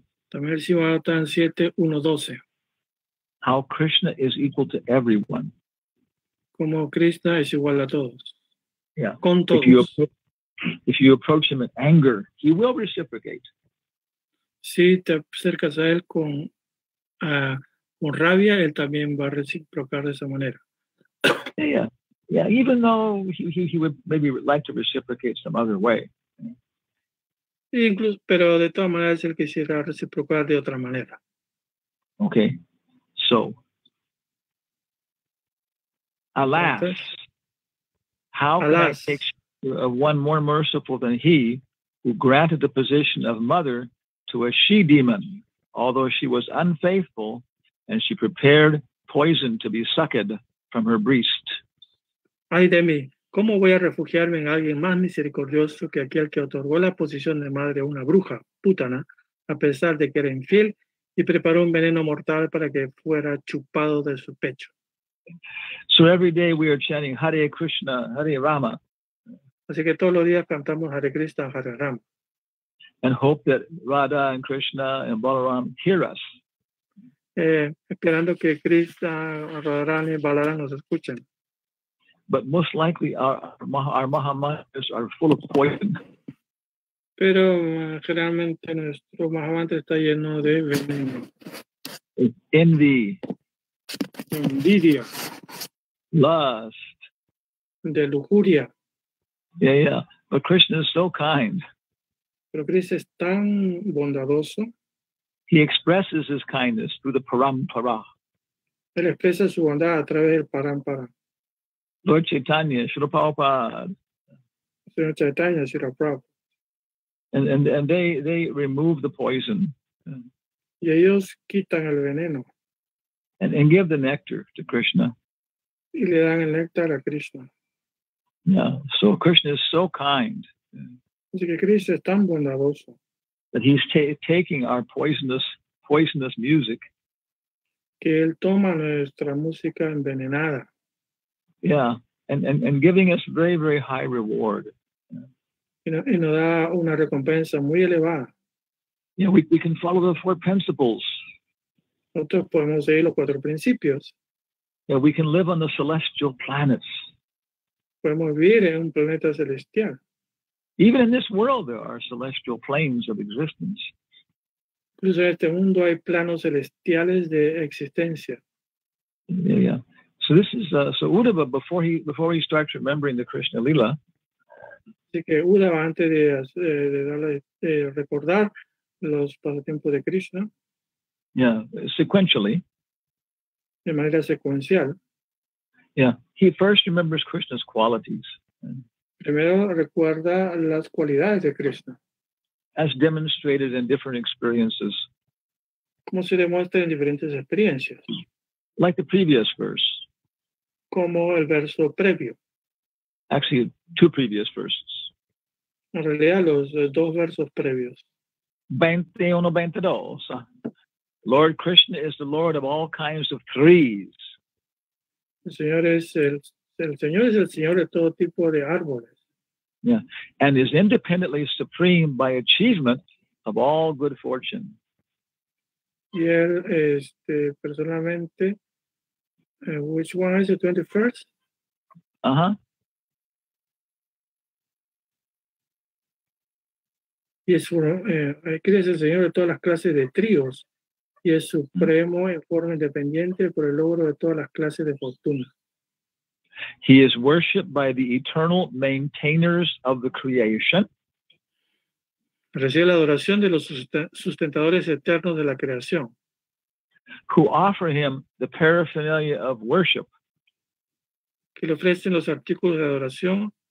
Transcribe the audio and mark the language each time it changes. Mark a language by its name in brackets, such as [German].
[Spanish] También el Srimad Bhagavatam 7:1-12. [English] How Krishna is equal to everyone. [Spanish] Como Krishna es igual a todos. [English] Yeah. [Spanish] Con todos. [English] If you approach him in anger, he will reciprocate. [Spanish] Si te acercas a él con rabia, él también va a reciprocar de esa manera. [English] Yeah. Even though he would maybe like to reciprocate some other way. [Spanish] Incluso, pero de todas maneras él quisiera reciprocar de otra manera. [English] Okay. So, alas, how can I take one more merciful than he who granted the position of mother to a she-demon, although she was unfaithful and she prepared poison to be sucked from her breast? [Spanish] Ay de mí, ¿cómo voy a refugiarme en alguien más misericordioso que aquel que otorgó la posición de madre a una bruja, putana, a pesar de que era infiel y preparó un veneno mortal para que fuera chupado de su pecho? [English] So every day we are chanting Hare Krishna, Hare Rama. [Spanish] Así que todos los días cantamos Hare Krishna, Hare Rama. [English] And hope that Radha and Krishna and Balaram hear us. [Spanish] Esperando que Krishna, Radharani y Balaram nos escuchen. [English] But most likely our Mahamantras are full of poison. [Spanish] Pero generalmente nuestro Mahamantra está lleno de veneno. [English] Envy. [Spanish] Envidia. [English] Lust. [Spanish] De lujuria. [English] Yeah. But Krishna is so kind. [Spanish] Pero Krishna es tan bondadoso. [English] He expresses his kindness through the parampara. [Spanish] Él expresa su bondad a través del parampara. [English] Lord Chaitanya, Srila Prabhupada. [Spanish] Señor Chaitanya, Srila Prabhupada. [English] And they remove the poison [Spanish] Y ellos quitan el veneno [English] and give the nectar to Krishna. [Spanish] y le dan el néctar a Krishna. [English] Yeah. So Krishna is so kind [Spanish] Así que Krishna es tan bondadoso [English] that he's taking our poisonous music. [Spanish] que Él toma nuestra música envenenada. [English] Yeah. And giving us very, very high reward. [Spanish] Y nos da una recompensa muy elevada. [English] Yeah, we can follow the 4 principles. [Spanish] Nosotros podemos seguir los 4 principios. [English] Yeah, we can live on the celestial planets. [Spanish] Podemos vivir en un planeta celestial. [English] Even in this world, there are celestial planes of existence. [Spanish] Incluso en este mundo hay planos celestiales de existencia. [English] Yeah. So this is so Uddhava before he starts remembering the Krishna Lila. [Spanish] Así que Uddhava, antes de recordar los pasatiempos de Krishna, [English] Yeah, sequentially. [Spanish] de manera secuencial, [English] Yeah, he first remembers Krishna's qualities. [Spanish] primero recuerda las cualidades de Krishna, [English] As demonstrated in different experiences, [Spanish] como se demuestra en diferentes experiencias, [English] like the previous verse. [Spanish] como el verso previo. [English] Actually, 2 previous verses. [Spanish] En realidad, los 2 versos previos. 21-22. [English] Lord Krishna is the Lord of all kinds of trees. [Spanish] El Señor es el Señor de todo tipo de árboles. [English] Yeah, and is independently supreme by achievement of all good fortune. [Spanish] Y Él, personalmente, [English] which one is the 21st? [Spanish] Y es el Señor de todas las clases de tríos y es supremo en forma independiente por el logro de todas las clases de fortuna. [English] He is worshipped by the eternal maintainers of the creation. [Spanish] Recibe la adoración de los sustentadores eternos de la creación, [English] who offer him the paraphernalia of worship [Spanish] que le ofrecen los artículos de adoración